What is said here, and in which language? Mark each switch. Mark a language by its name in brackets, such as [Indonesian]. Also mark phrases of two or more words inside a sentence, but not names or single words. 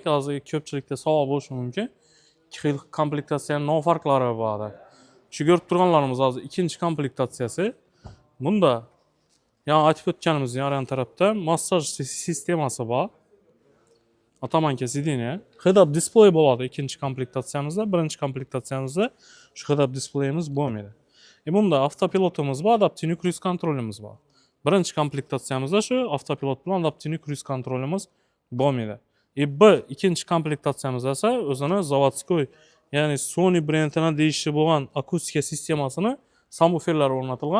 [Uzbek] Hozir ko'pchilikda savol bo'lishi mumkin. Ikki xil komplektatsiyaning nima farqlari bor? Shu ko'rib turganlarimiz hozir ikkinchi komplektatsiyasi. Bunda yana aytib o'tganimiz yon tarafda massaj sistemasi bor. Atamanka sideniya, [English] head-up display [Uzbek] bo'ladi ikkinchi komplektatsiyamizda, birinchi komplektatsiyamizda shu head-up displeyimiz bo'lmaydi. Bunda avtopilotimiz bor, adaptivniy cruise kontrolimiz bor. Birinchi komplektatsiyamizda shu avtopilot bilan adaptivniy cruise kontrolimiz bo'lmaydi. Bu ikkinchi komplektatsiyamizda esa o'zini zavodskoy, ya'ni Sony brendining deyishli bo'lgan akustika sistemasini subwooferlar o'rnatilgan.